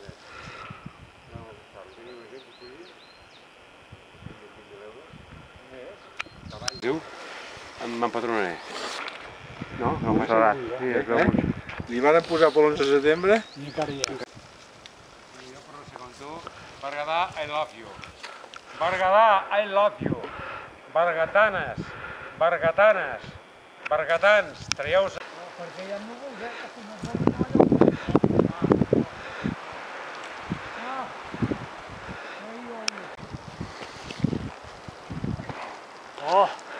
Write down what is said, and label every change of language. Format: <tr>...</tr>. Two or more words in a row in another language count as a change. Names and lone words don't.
<ca>No, tenia una gent que podia. 20.000 euros. Més. Cavall. Diu? M'empadronaré. No? No passa res. Sí, es veu mucho. Li van posar per l'11 de setembre? I encara hi ha. Jo per no ser com tu, Berguedà,</ca> <en>I love you. Berguedà, I love you.</en> <ca>Bergatanes, bergatanes, bergatans, traieu-se. Perquè hi ha núvols, que si no es Oh!</ca>